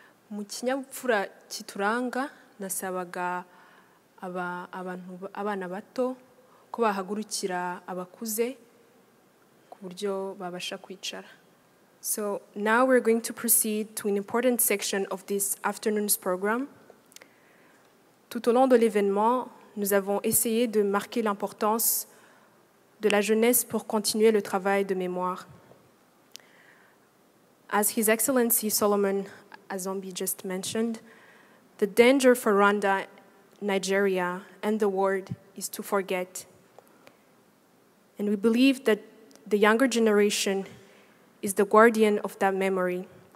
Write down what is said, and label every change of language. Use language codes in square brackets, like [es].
[rw] Mu kinyabupfura kituranga nasabaga abana bato ko bahagurukira abakuze ku buryo babasha kwicara. [en] So now we're going to proceed to an important section of this afternoon's program. [fr] Tout au long de l'événement, nous avons essayé de marquer l'importance de la jeunesse pour continuer le travail de mémoire. [en] As His Excellency Solomon Azombi just mentioned, the danger for Rwanda, Nigeria, and the world is to forget. And we believe that the younger generation is the guardian of that memory.